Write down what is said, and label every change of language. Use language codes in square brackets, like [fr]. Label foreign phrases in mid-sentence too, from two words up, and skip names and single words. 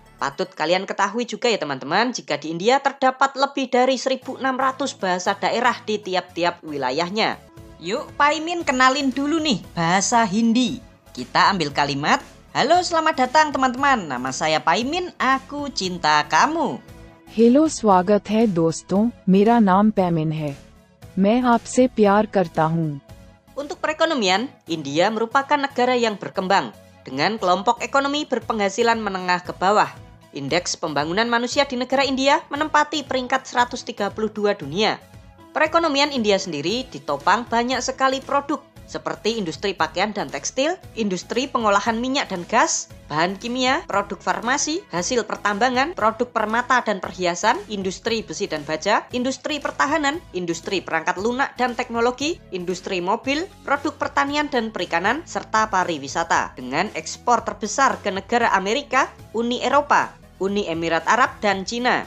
[id] Patut kalian ketahui juga ya teman-teman, jika di India terdapat lebih dari 1.600 bahasa daerah di tiap-tiap wilayahnya. Yuk Pak Imin kenalin dulu nih bahasa Hindi. Kita ambil kalimat, halo selamat datang teman-teman, nama saya Pak Imin, aku cinta kamu. [hi] हेलो स्वागत है दोस्तों, मेरा नाम पैमिन है, मैं आपसे प्यार करता हूँ. [id] Untuk perekonomian, India merupakan negara yang berkembang dengan kelompok ekonomi berpenghasilan menengah ke bawah. Indeks pembangunan manusia di negara India menempati peringkat 132 dunia. Perekonomian India sendiri ditopang banyak sekali produk seperti industri pakaian dan tekstil, industri pengolahan minyak dan gas, bahan kimia, produk farmasi, hasil pertambangan, produk permata dan perhiasan, industri besi dan baja, industri pertahanan, industri perangkat lunak dan teknologi, industri mobil, produk pertanian dan perikanan, serta pariwisata, dengan ekspor terbesar ke negara Amerika, Uni Eropa, Uni Emirat Arab, dan Cina.